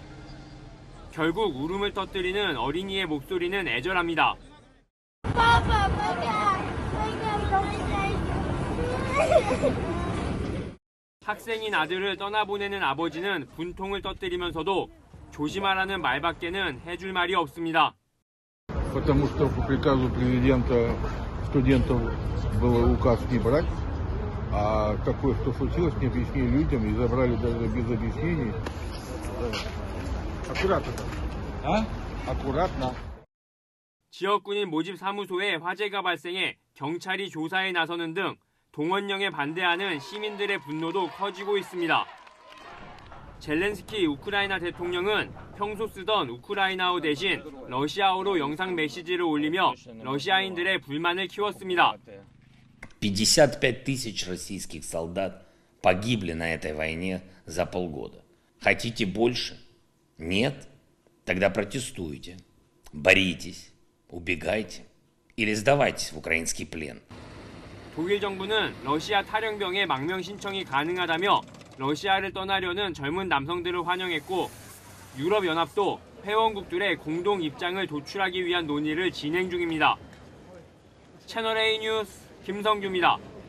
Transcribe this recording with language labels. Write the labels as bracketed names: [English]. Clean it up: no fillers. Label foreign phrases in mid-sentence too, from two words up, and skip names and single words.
[Korean] 결국 울음을 터뜨리는 어린이의 목소리는 애절합니다. 학생인 아들을 떠나보내는 아버지는 분통을 터뜨리면서도 조심하라는 말밖에는 해줄 말이 없습니다. [Russian] Потому что по приказу президента студентов был указ не брать, а такое, что случилось, не объяснили людям и забрали даже без объяснений. Аккуратно. Аккуратно. [Korean] 지역군인 모집 사무소에 화재가 발생해 경찰이 조사에 나서는 등 동원령에 반대하는 시민들의 분노도 커지고 있습니다. 젤렌스키 우크라이나 대통령은 평소 쓰던 우크라이나어 대신 러시아어로 영상 메시지를 올리며 러시아인들의 불만을 키웠습니다. [Russian] 55 тысяч российских солдат погибли на этой войне за полгода. Хотите больше? Нет? Тогда протестуйте, боритесь, убегайте или сдавайтесь в украинский плен. [Korean] 독일 정부는 러시아 탈영병의 망명 신청이 가능하다며 러시아를 떠나려는 젊은 남성들을 환영했고 유럽연합도 회원국들의 공동 입장을 도출하기 위한 논의를 진행 중입니다. 채널A 뉴스 김성규입니다.